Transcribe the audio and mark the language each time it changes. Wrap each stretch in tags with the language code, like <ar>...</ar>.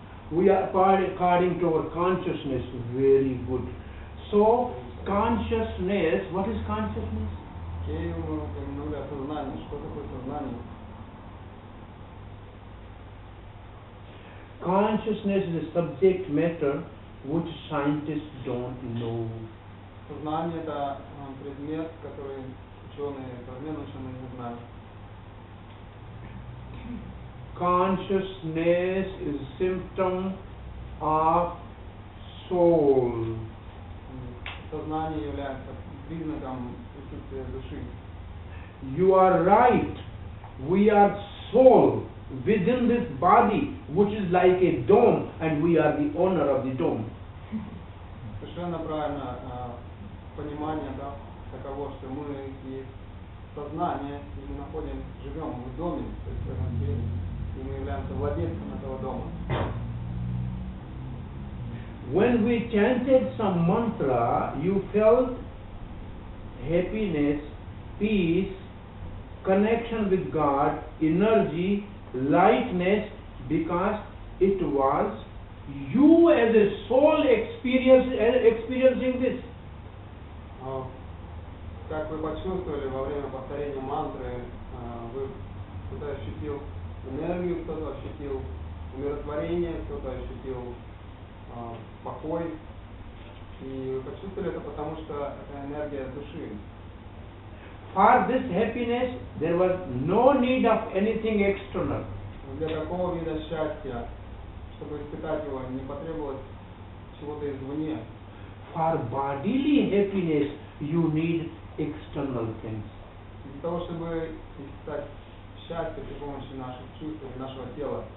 <en>We are according to our consciousness, very good. So, consciousness, what is consciousness?</en> <ru>Мы упомянули о сознании. Что такое сознание?</ru> <en>Consciousness is a subject matter which scientists don't know.</en> <ru>Сознание — это предмет, который современные ученые не знают.</ru> <en>Consciousness is symptom of soul.</en> <ru>Сознание является признаком присутствия души.</ru> <en>You are right. We are soul within this body, which is like a dome, and we are the owner of the dome.</en> <ru>Совершенно правильно понимание таково, что мы есть сознание, и мы живем в доме, то есть в этом теле, и мы являемся владельцем этого дома.</ru> <en>When we chanted some mantra, you felt happiness, peace, connection with God, energy, lightness, because it was you as a soul experiencing this.</en> <ru>Как вы почувствовали во время повторения мантры, кто-то ощутил энергию, кто-то ощутил умиротворение, кто-то ощутил покой. И вы почувствовали это потому, что это энергия души.</ru> <en>For this happiness, there was no need of anything external.</en> <ru>Для такого вида счастья, чтобы испытать его, не потребовалось чего-то извне.</ru> <en>For bodily happiness, you need external things.</en> <ru>Для того, чтобы испытать счастье при помощи наших чувств и нашего тела.</ru>